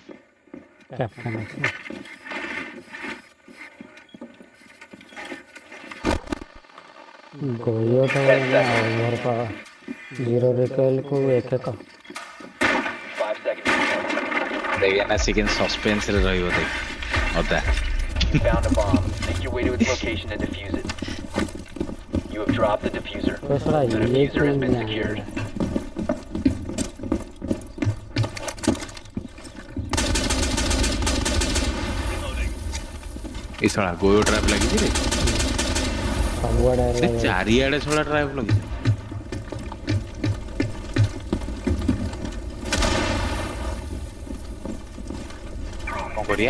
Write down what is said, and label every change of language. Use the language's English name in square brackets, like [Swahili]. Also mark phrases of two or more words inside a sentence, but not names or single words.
[Odia] କ୍ୟାପ୍ଟେନ୍ ଅଛି ଗୋୟଟା [English] over power [Odia] 0 ରିକଏଲ୍କୁ 1 ଏକ [English] 5 seconds. [Odia] ଦେଖେ ନା ସେ କେମିତି ସସ୍ପେନ୍ସରେ ରହିବ ଦେଖ ଅଦା [English] Found a bomb. Make your way to its location and defuse it. You have dropped the diffuser. [Odia] ତ ଶଳା [English] The [Odia] ଇଏ [English] diffuser has been [Odia] କି [English] secured. [Odia] ଏଇ ଶଳା ଗୋୟ ଟ୍ରାପ୍ ଲାଗିଛି ରେ ସବୁଆଡ଼େ ସେ ଚାରିଆଡ଼େ ଶଳା ଟ୍ରାପ୍ ଲାଗିଛି କଣ କରିବା